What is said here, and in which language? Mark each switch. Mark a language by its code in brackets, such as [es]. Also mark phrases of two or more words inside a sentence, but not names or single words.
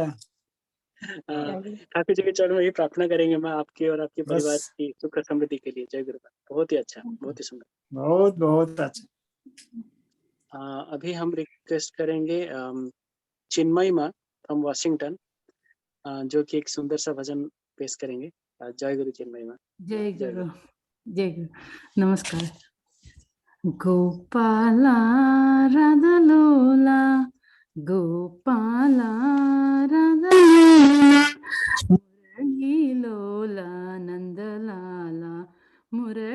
[hi] ठाकुर जी के चरणों में ये प्रार्थना करेंगे मैं आपके और आपके परिवार बस की सुख समृद्धि के लिए। जय गुरु। बहुत ही अच्छा, बहुत ही सुंदर। बहुत बहुत अच्छा। अभी हम रिक्वेस्ट करेंगे चिन्मयी माँ फ्रॉम वाशिंगटन, जो कि एक सुंदर सा भजन पेश करेंगे। जय गुरु चिन्मयी माँ। जय गुरु, जय गुरु। नमस्कार। गोपाला राधा लोला गोपाला राधा लोला मुरली लोला नंद लाला